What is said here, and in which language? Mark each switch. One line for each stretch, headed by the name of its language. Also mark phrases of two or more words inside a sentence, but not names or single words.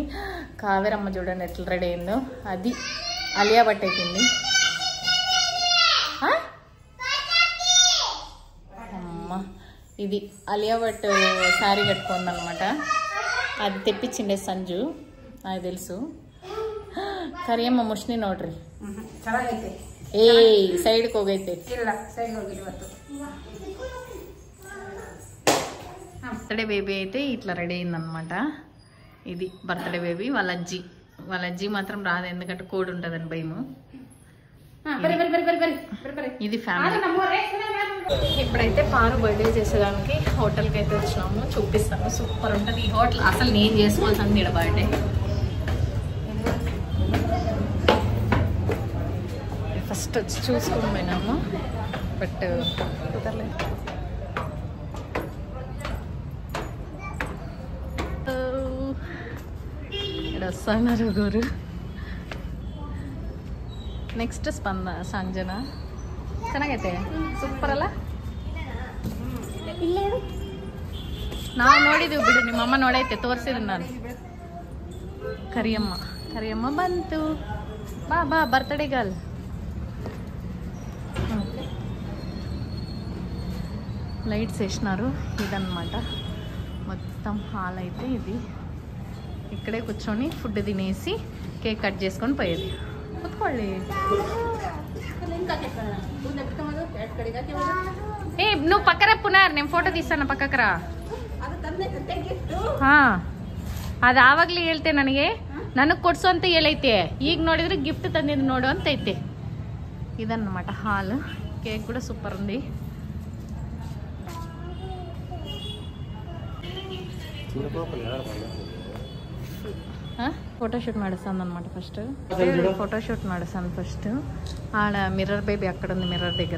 Telugu: కావేరమ్మ చూడండి ఎట్లా రెడీ అయిందో. అది అలియా భట్ అయిపోయింది. అమ్మ ఇది అలియా భట్ శారీ కట్టుకుంది అనమాట. అది తెప్పించిండే సంజు, నాకు తెలుసు.
Kannada: ಕರಿಯಮ್ಮ ಮುಷ್ಣಿ ನೋಡ್ರಿ. ಏ ಸೈಡ್ಗೆ ಹೋಗೈತೆ.
English: birthday baby
Telugu: అయితే ఇట్లా రెడీ అయిందనమాట. ఇది
English: birthday baby.
Telugu: వాళ్ళ అజ్జి మాత్రం రాదు, ఎందుకంటే కోడ్ ఉంటుందని భయము. ఇది ఫ్యామిలీ. ఇప్పుడైతే పారు బర్త్డే చేసేదానికి హోటల్కి అయితే వచ్చినాము. చూపిస్తాము, సూపర్ ఉంటుంది ఈ హోటల్. అసలు నేను చేసుకోవాల్సింది ఇక్కడ బర్త్డే. ఫస్ట్ వచ్చి చూసుకొని పోయినాము, బట్ కుదరలేదు. ఇక్కడ వస్తున్నారు గురు.
Kannada: ನೆಕ್ಸ್ಟ್ ಸಂಜನಾ ಚೆನ್ನಾಗೈತೆ, ಸೂಪರ್ ಅಲ್ಲ. ನಾವು ನೋಡಿದ್ವಿ ಬಿಡು, ನಿಮ್ಮಮ್ಮ ನೋಡೈತೆ, ತೋರಿಸಿದ್ರು ನಾನು. ಕರಿಯಮ್ಮ ಬಂತು. ಬಾ
English: birthday girl.
Telugu: లైట్స్ వేసినారు. ఇదన్నమాట మొత్తం హాల్ అయితే ఇది. ఇక్కడే కూర్చొని ఫుడ్ తినేసి
English: cake cut
Telugu: చేసుకొని పోయేది. కూర్చోండి. ఏ నువ్వు పక్కన పునారు, నేను ఫోటೋ తీస్తాను,
Kannada: ಪಕ್ಕಕ್ಕೆ ರಾ. ಅದು ಆವಾಗಲೇ ಹೇಳ್ತೆ ನನಗೆ ಕೊಡ್ಸು ಅಂತ ಹೇಳೈತೆ. ಈಗ ನೋಡಿದ್ರೆ ಗಿಫ್ಟ್ ತಂದಿದ್ದು ನೋಡು ಅಂತ ಐತೆ.
Telugu: ఇదన్నమాట హాల్. కేక్ కూడా సూపర్ ఉంది. ఫోటోషూట్ నడుస్తుంది అనమాట. ఫోటోషూట్ నడుస్తుంది ఫస్ట్. ఆడ
English: mirror baby
Telugu: అక్కడ ఉంది, మిర్రర్ దగ్గర.